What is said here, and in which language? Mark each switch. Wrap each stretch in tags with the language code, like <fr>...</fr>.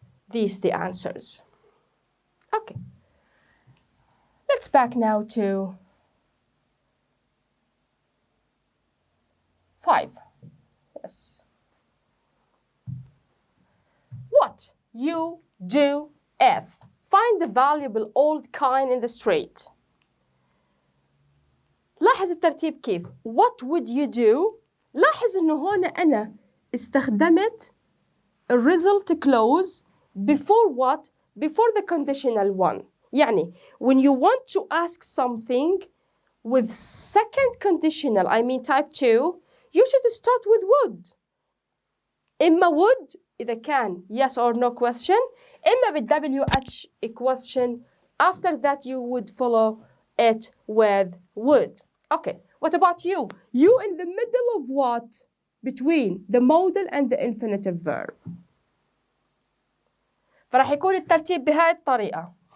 <en>These the answers. Okay. Let's back now to 5. Yes. What you do if find the valuable old coin in the street.</en> <ar>لاحظ الترتيب كيف.</ar> <en>What would you do?</en> <ar>لاحظ إنه هون أنا استخدمت</ar> <en>result clause before what? Before the conditional one. يعني when you want to ask something with second conditional, type 2, you should start with would. إما would إذا كان yes or no question. إما WH a question. After that you would follow it with would. Okay, what about you? You in the middle of what? Between the modal and the infinitive verb.</en> <ar>فراح يكون الترتيب بهاي الطريقة.</ar>